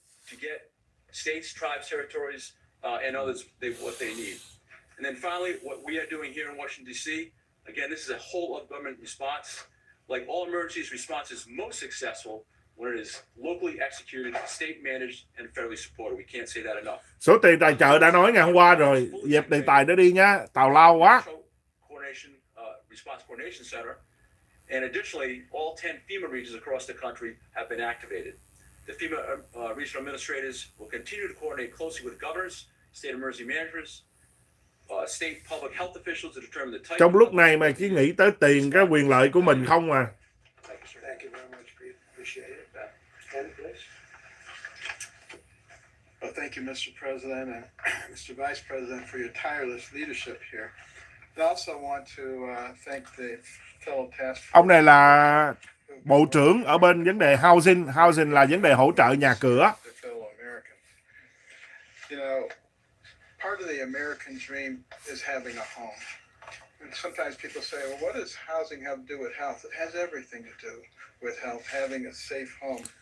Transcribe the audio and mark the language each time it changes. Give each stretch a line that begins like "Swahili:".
English: To get states, tribes, territories, and others what they need. And then finally, what we are doing here in Washington, D.C., again, this is a whole of government response. Like all emergencies, response is most successful when it is locally executed, state managed, and federally supported. We can't say that enough.
Vietnamese: Số tiền tài trợ đã nói ngày hôm qua rồi, dẹp đề tài đó đi nhá, tào lao quá.
English: Coordination, Response Coordination Center. And additionally, all 10 FEMA regions across the country have been activated. The FEMA regional administrators will continue to coordinate closely with governors, state emergency managers, state public health officials to determine the type.
Vietnamese: Trong lúc này mà chỉ nghĩ tới tiền, cái quyền lợi của mình không à.
English: Thank you very much, Pete. Appreciate it. Ken, please. Well, thank you, Mr. President and Mr. Vice President, for your tireless leadership here. I also want to thank the fellow task force.
Vietnamese: Ông này là bộ trưởng ở bên vấn đề housing. Housing là vấn đề hỗ trợ nhà cửa.
English: The fellow Americans. You know, part of the American dream is having a home. And sometimes people say, well, what does housing have to do with health? It has everything to do with health, having a safe home.